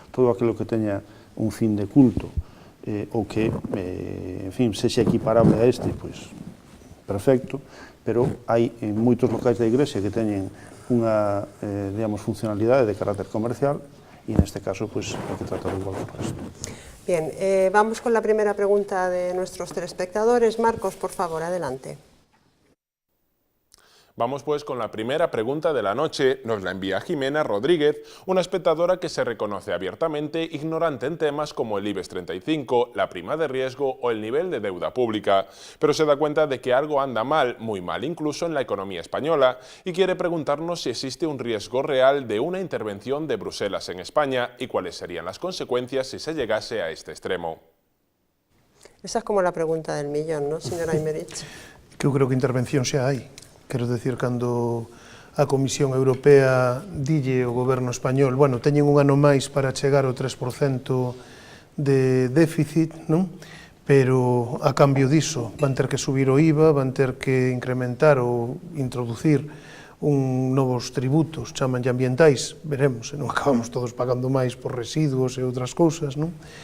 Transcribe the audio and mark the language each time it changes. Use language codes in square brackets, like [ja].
[gl] Todo aquilo que teña un fin de culto ou que, en fin, sexa equiparable a este, pois, perfecto, pero hai moitos locais da Igrexa que teñen unha, digamos, funcionalidade de carácter comercial e neste caso, pois, hai que tratar igual que o resto. [es] Bien, vamos con la primera pregunta de nuestros telespectadores. Marcos, por favor, adelante. Vamos pues con la primera pregunta de la noche. Nos la envía Jimena Rodríguez, una espectadora que se reconoce abiertamente ignorante en temas como el IBEX 35, la prima de riesgo o el nivel de deuda pública, pero se da cuenta de que algo anda mal, muy mal incluso en la economía española, y quiere preguntarnos si existe un riesgo real de una intervención de Bruselas en España y cuáles serían las consecuencias si se llegase a este extremo. Esa es como la pregunta del millón, ¿no, señora Imerich? [gl] Que eu creo que intervención xa hai. Quero decir, cando a Comisión Europea dille ao goberno español, bueno, teñen un ano máis para chegar ao 3% de déficit, non? Pero a cambio diso van ter que subir o IVA, van ter que incrementar ou introducir novos tributos, chamanlle ambientais, veremos, se non acabamos todos pagando máis por residuos e outras cousas, non?